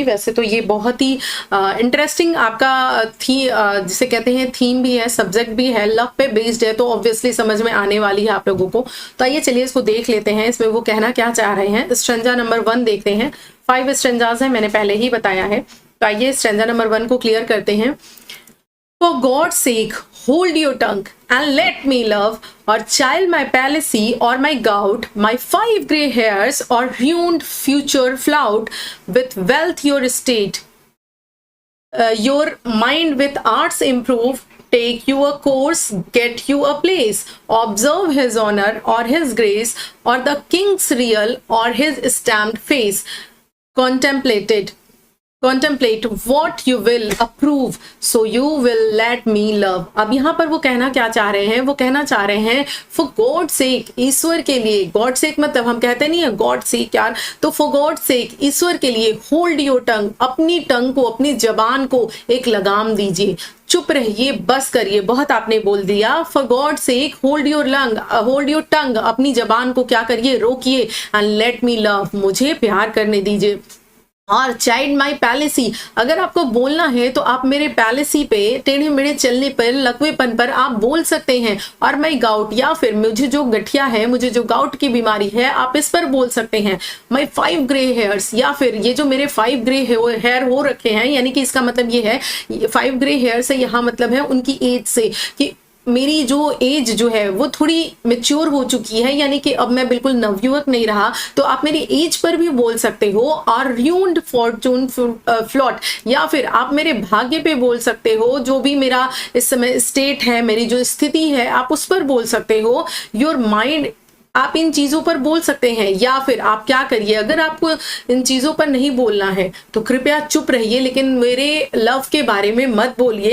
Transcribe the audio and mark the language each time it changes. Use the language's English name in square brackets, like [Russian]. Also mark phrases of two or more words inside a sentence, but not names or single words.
[Hindi] वैसे तो ये बहुत ही इंटरेस्टिंग आपका जिसे कहते हैं थीम भी है, सब्जेक्ट भी है, लव पे बेस्ड है, तो ऑब्वियसली समझ में आने वाली है आप लोगों को। तो आइए चलिए इसको देख लेते हैं, इसमें वो कहना क्या चाह रहे हैं। [English] stanza number [Hindi] 1 देखते हैं। 5 स्ट्रेंजाज है, मैंने पहले ही बताया है। तो आइए [English] stanza number [Hindi] 1 को क्लियर करते हैं। [English] For God's sake, hold your tongue and let me love, or child my palsy or my gout, my 5 grey hairs or ruined future flout, with wealth your estate, your mind with arts improve, take you a course, get you a place, observe his honor or his grace, or the king's real or his stamped face, contemplate what you will approve, so you will let me love। [Hindi] अब यहाँ पर वो कहना क्या चाह रहे हैं, वो कहना चाह रहे हैं [English] for God sake, [Hindi] ईश्वर के लिए। [English] God sake [Hindi] मतलब हम कहते नहीं है [English] God sake [Hindi] यार, तो [English] for God sake, [Hindi] ईश्वर के लिए, [English] hold your tongue, [Hindi] अपनी टंग को, अपनी जबान को एक लगाम दीजिए, चुप रहिए, बस करिए, बहुत आपने बोल दिया। [English] For God sake, hold your tongue, [Hindi] अपनी जबान को क्या करिए, रोकिए, [English] and let me love, [Hindi] मुझे प्यार करने दीजिए। और [English] child my palsy, [Hindi] अगर आपको बोलना है तो आप मेरे पैलेसी पे, टेढ़े मेढ़े चलने पर, लकवेपन पर आप बोल सकते हैं। और [English] my gout, [Hindi] या फिर मुझे जो गठिया है, मुझे जो गाउट की बीमारी है, आप इस पर बोल सकते हैं। [English] my 5 grey hairs, [Hindi] या फिर ये जो मेरे 5 [English] grey hair [Hindi] हो रखे हैं, यानी कि इसका मतलब ये है 5 [English] grey hair [Hindi] से यहाँ मतलब है उनकी एज से, कि मेरी जो एज जो है वो थोड़ी मेच्योर हो चुकी है, यानी कि अब मैं बिल्कुल नवयुवक नहीं रहा। तो आप मेरी एज पर भी बोल सकते हो। और [English] ruined fortune flout, [Hindi] या फिर आप मेरे भाग्य पे बोल सकते हो, जो भी मेरा इस समय स्टेट है, मेरी जो स्थिति है, आप उस पर बोल सकते हो। [English] your mind, [Hindi] आप इन चीजों पर बोल सकते हैं। या फिर आप क्या करिए, अगर आपको इन चीजों पर नहीं बोलना है तो कृपया चुप रहिए, लेकिन मेरे लव के बारे में मत बोलिए।